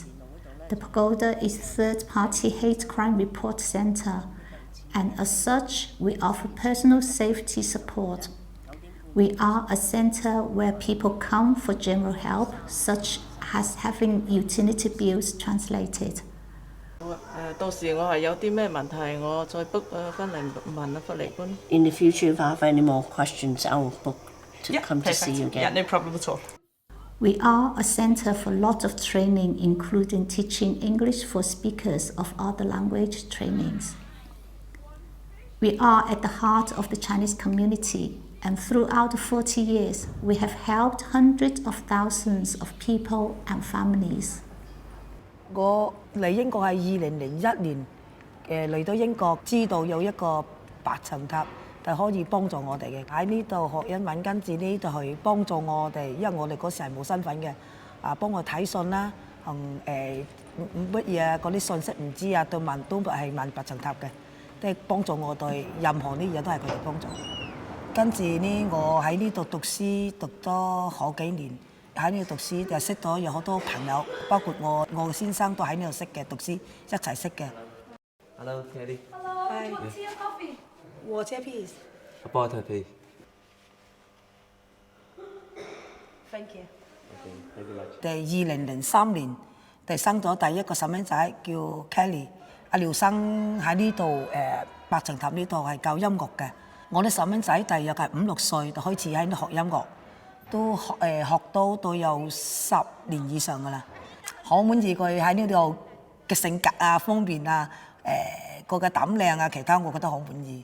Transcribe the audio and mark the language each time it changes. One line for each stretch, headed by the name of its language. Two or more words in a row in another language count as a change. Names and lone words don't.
English: The Pagoda is a third-party hate crime report centre and as such, we offer personal safety support. We are a centre where people come for general help, such as having utility bills translated.
Cantonese: 到時我係有啲咩問題，我再 book 翻嚟問翻嚟官。
English: In the future, if I have any more questions, I will book to come to see you again. Yeah, no problem at all. We are a centre for lots of training, including teaching English for speakers of other language trainings. We are at the heart of the Chinese community, and throughout the 40 years, we have helped hundreds of thousands of people and families.
Cantonese: 我嚟英國係2001年嚟到英國，知道有一個白層塔係可以幫助我哋嘅。喺呢度學英文，跟住呢就係幫助我哋，因為我哋嗰時係冇身份嘅，幫我睇信啦，同乜嘢嗰啲信息唔知啊，都係問白層塔嘅，即係幫助我哋任何啲嘢都係佢哋幫助。跟住呢，我喺呢度讀書讀咗好幾年。喺呢度讀書就識到有好多朋友，包括我嘅先生都喺呢度識嘅，讀書一齊識嘅。
English: Hello, Kelly. Hello, tea or coffee? Water, please. A butter, please. Thank you.
Cantonese: 2003 年，生咗第一個細蚊仔叫 Kelly。阿廖生喺呢度白層塔呢度係教音樂嘅。我啲細蚊仔大約係5、6歲就開始喺度學音樂。都學到有10年以上噶啦，好滿意佢喺呢度嘅性格啊、方面啊、個嘅膽量啊，其他我覺得好滿意。